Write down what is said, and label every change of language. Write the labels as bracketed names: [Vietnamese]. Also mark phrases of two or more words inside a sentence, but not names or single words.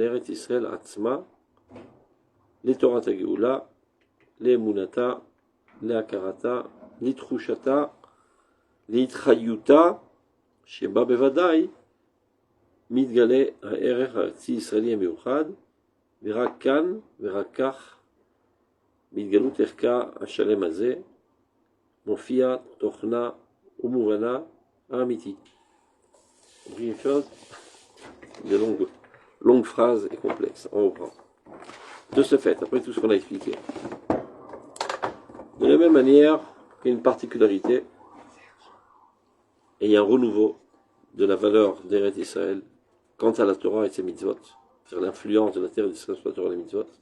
[Hebrew] ארץ ישראל עצמה, לתורת הגאולה, לאמונתה, להכרתה, לתחושתה, להתחיותה, שבה בוודאי מתגלה הערך הארצי-ישראלי המיוחד, ורק כאן ורק כך בהתגלות ערכה השלם הזה מופיע תוכנה ומובנה האמיתי. [French] On dit une chose, des longues phrases et complexes. On reprend. De ce fait, après tout ce qu'on a expliqué, de la même manière qu'il y a une particularité, et il y a un renouveau de la valeur d'Eretz Israël quant à la Torah et ses mitzvot, sur l'influence de la terre d'Israël sur la Torah et les mitzvot.